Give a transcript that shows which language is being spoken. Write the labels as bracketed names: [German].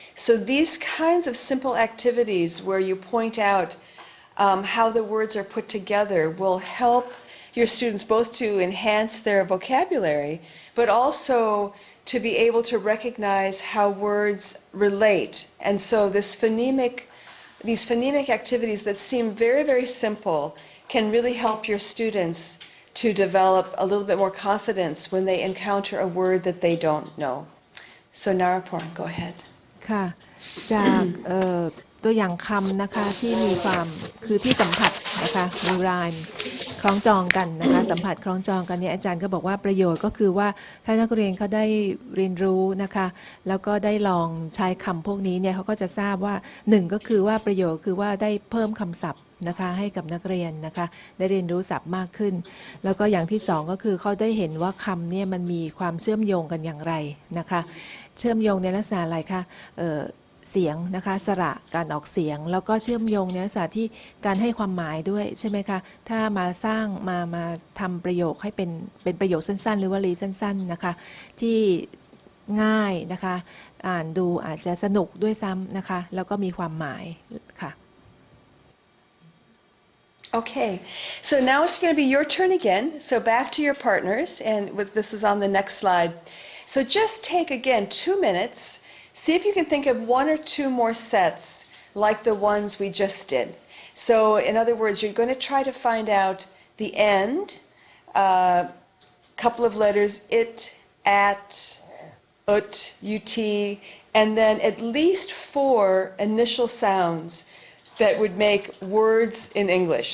[English] So these kinds of simple activities where you point out how the words are put together will help your students both to enhance their vocabulary, but also to be able to recognize how words relate. And so these phonemic activities that seem very, very simple can really help your students to develop a little bit more confidence when they encounter a word that they don't know. So Naraporn, go ahead. [Thai] ค่ะจากตัวอย่างคำนะคะที่มีความคือที่สัมผัสนะคะมีรายคล้องจองกันนะคะสัมผัสคล้องจองกันเนี่ยอาจารย์ก็บอกว่าประโยชน์ก็คือว่าถ้านักเรียนเขาได้ เรียนรู้นะคะแล้วก็ได้ลองใช้คำพวกนี้เนี่ยเขาก็จะทราบว่าหนึ่งก็คือว่าประโยชน์คือว่าได้เพิ่มคำศัพท์นะคะให้กับนักเรียนนะคะได้เรียนรู้ศัพท์มากขึ้นแล้วก็อย่างที่สองก็คือเขาได้เห็นว่าคำเนี่ยมันมีความเชื่อมโยงกันอย่างไรนะคะเชื่อมโยงในลักษณะอะไรคะ เสียงนะคะสระการออกเสียงแล้วก็เชื่อมโยงในลักษณะที่การให้ความหมายด้วยใช่ไหมคะถ้ามาสร้างมาทำประโยคให้เป็นประโยคสั้นๆหรือวลีสั้นๆนะคะที่ง่ายนะคะอ่านดูอาจจะสนุกด้วยซ้ำนะคะแล้วก็มีความหมายค่ะ [English] Okay, so now it's going to be your turn again. So back to your partners, and this is on the next slide. So just take again 2 minutes. See if you can think of 1 or 2 more sets like the ones we just did. So in other words, you're going to try to find out the end, couple of letters, it, at, ut, ut, and then at least 4 initial sounds that would make words in English.